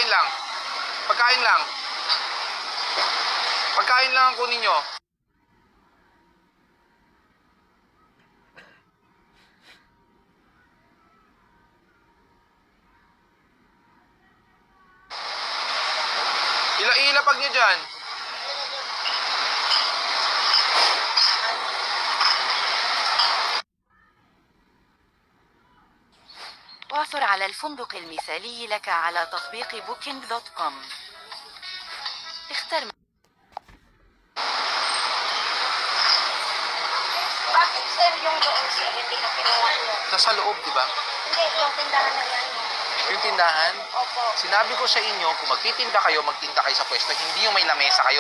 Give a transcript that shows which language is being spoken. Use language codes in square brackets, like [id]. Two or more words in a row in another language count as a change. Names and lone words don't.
[tl] Pagkain lang ang kunin nyo. Ilapag nyo dyan. [ar] وافر على الفندق المثالي لك على تطبيق booking.com. اختر [tl] Bakit sir yung doon sir, hindi na kinuha nyo? Nasa loob, di ba? Hindi, yung tindahan na yan. Yung tindahan, Opo. sinabi ko sa inyo, kung magtitinda kayo, magtinda kayo sa pwesto, hindi yung may lamesa kayo.